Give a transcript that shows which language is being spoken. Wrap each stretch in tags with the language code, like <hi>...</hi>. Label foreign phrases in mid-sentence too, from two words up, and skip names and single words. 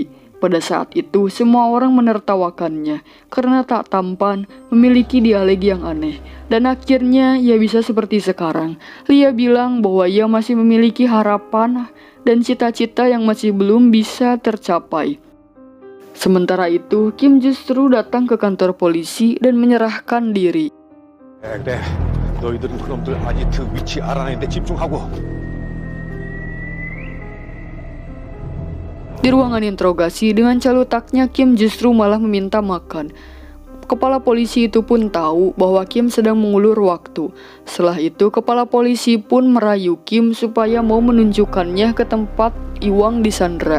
<id>Pada saat itu, semua orang menertawakannya karena tak tampan, memiliki dialek yang aneh. Dan akhirnya, ia bisa seperti sekarang. Lia bilang bahwa ia masih memiliki harapan dan cita-cita yang masih belum bisa tercapai. Sementara itu, Kim justru datang ke kantor polisi dan menyerahkan diri.</id> <ko>그래. 너희들은 그놈들 아지트 위치 알아내는데 집중하고.</ko> <id>Di ruangan interogasi, dengan calutaknya Kim justru malah meminta makan. Kepala polisi itu pun tahu bahwa Kim sedang mengulur waktu. Setelah itu, kepala polisi pun merayu Kim supaya mau menunjukkannya ke tempat Iwang disandra.</id>